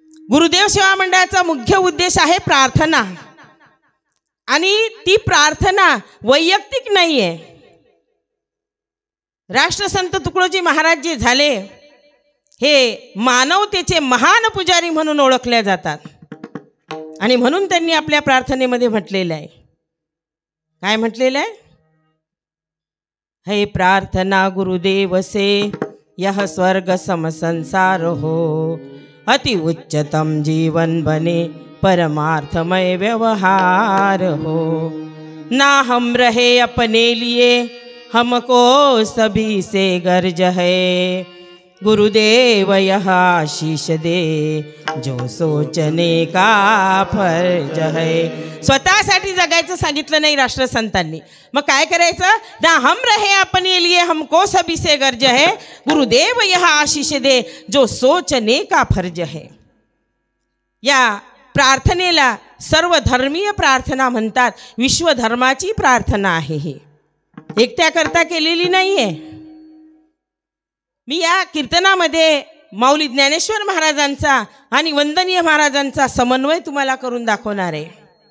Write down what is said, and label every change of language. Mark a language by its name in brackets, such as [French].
[Marathi] गुरुदेव सेवा मंडळाचा मुख्य उद्देश आहे प्रार्थना, आणि ती प्रार्थना वैयक्तिक नाही आहे, राष्ट्रसंत तुकडोजी महाराज जे झाले हे मानवतेचे महान पुजारी म्हणून ओळखले जातात. आणि म्हणून त्यांनी आपल्या प्रार्थनेमध्ये म्हटलेलं आहे, काय म्हटलेलं आहे? [Hindi] हे प्रार्थना गुरुदेव से यह स्वर्ग सम संसार हो, अति उच्चतम जीवन बने परमार्थमय व्यवहार हो. ना हम रहे अपने लिए, हमको सभी से गर्ज है. गुरुदेव यह आशीष दे, जो सोचने का फर्ज है. [Marathi] स्वतःसाठी जगायचं सांगितलं नाही राष्ट्रसंतांनी, मग काय करायचं? [Hindi] ना हम रहे अपने लिए, हमको सभी से गर्ज है. गुरुदेव यह आशीष दे, जो सोचने का फर्ज है. [Marathi] या प्रार्थनेला सर्वधर्मीय प्रार्थना म्हणतात. विश्वधर्माची प्रार्थना आहे ही, एकट्या करता केलेली नाहीये. मी या कीर्तनामध्ये माऊली ज्ञानेश्वर महाराजांचा आणि वंदनीय महाराजांचा समन्वय तुम्हाला करून दाखवणार आहे.